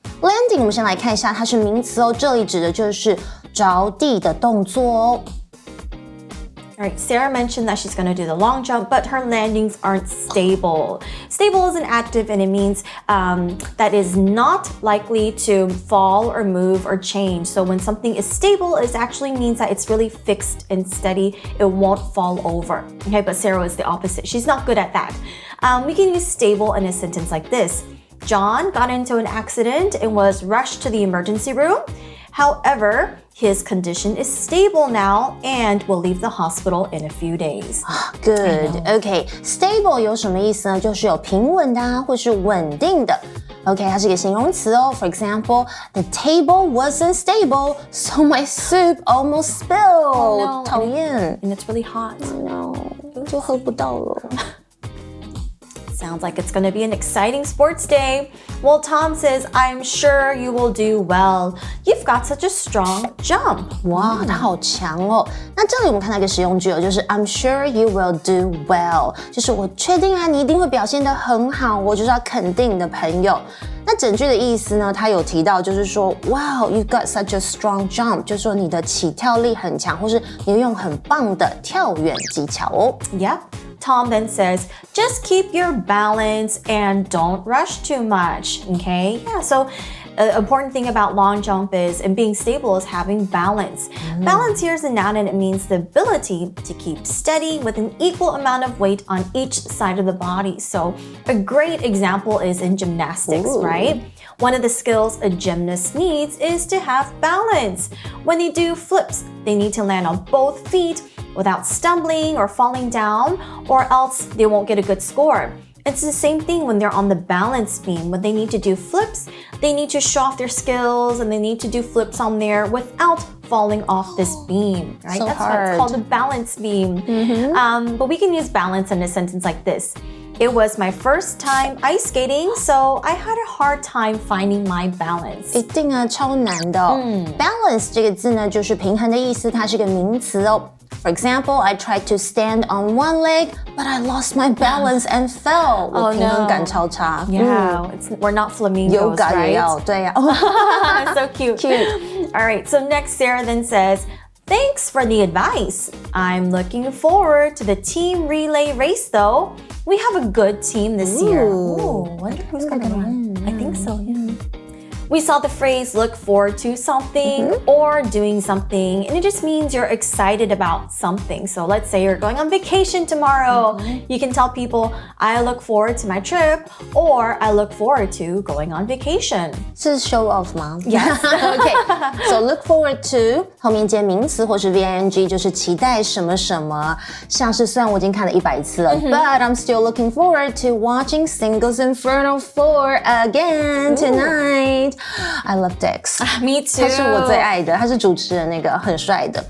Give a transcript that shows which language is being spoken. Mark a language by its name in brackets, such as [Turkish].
[Chinese] Landing 我们先来看一下，它是名词哦，这里指的就是着地的动作哦。 [English] All right, Sarah mentioned that she's going to do the long jump, but her landings aren't stable. Stable is an adjective and it means that is not likely to fall or move or change. So when something is stable, it actually means that it's really fixed and steady. It won't fall over. Okay, but Sarah is the opposite. She's not good at that. We can use stable in a sentence like this. John got into an accident and was rushed to the emergency room. However, his condition is stable now and will leave the hospital in a few days. Good. [Chinese] OK, stable 有什么意思呢？就是有平稳的啊，或是稳定的。 OK, 它是一个形容词哦。 [English] For example, the table wasn't stable, so my soup almost spilled. Oh, no. [Chinese] 讨厌。 [English] And it's really hot. [Chinese] No, 就喝不到了。 [English] Sounds like it's going to be an exciting sports day. Well, Tom says, I'm sure you will do well. You've got such a strong jump. [Chinese] 哇，他好强哦！那这里我们看到一个实用句哦，就是 [English] I'm sure you will do well， [Chinese] 就是我确定啊，你一定会表现得很好，我就是要肯定你的朋友。那整句的意思呢，他有提到就是说 [English] Wow, you've got such a strong jump， [Chinese] 就是说你的起跳力很强，或是你用很棒的跳远技巧哦。 [English] Yep.Tom then says, just keep your balance and don't rush too much. Okay? Yeah, so an important thing about long jump is, and being stable is having balance. Balance here is a noun and it means the ability to keep steady with an equal amount of weight on each side of the body. So a great example is in gymnastics, right? One of the skills a gymnast needs is to have balance. When they do flips, they need to land on both feet without stumbling or falling down, or else they won't get a good score. It's the same thing when they're on the balance beam. When they need to do flips, they need to show off their skills and they need to do flips on there without falling off this beam, right? So That's hard. why it's called a balance beam. But we can use balance in a sentence like this. It was my first time ice skating, so I had a hard time finding my balance. [Chinese] 一定啊，超难的哦。 Balance 这个字呢，就是平衡的意思，它是个名词哦。 [English] For example, I tried to stand on one leg, but I lost my balance and fell. [Chinese] 我平衡感超差。 [English] Yeah, we're not flamingos, Yoga right? [Chinese] 也要，对呀。 [English] So cute. All right, so next Sarah then says, thanks for the advice. I'm looking forward to the team relay race though. We have a good team this year. Ooh, wonder who's going to win. I think so, yeah. We saw the phrase look forward to something or doing something, and it just means you're excited about something. So let's say you're going on vacation tomorrow. You can tell people, I look forward to my trip, or I look forward to going on vacation. [Chinese] 是 show off 吗 [English] Yes. Okay, so look forward to [Chinese] 后面接名词或是 VING 就是期待什么什么，像是虽然我已经看了100次了， [English] but I'm still looking forward to watching Singles Inferno 4 again tonight. I love Dex. Me too. [Chinese] 他是我最爱的，他是主持人那个很帅的。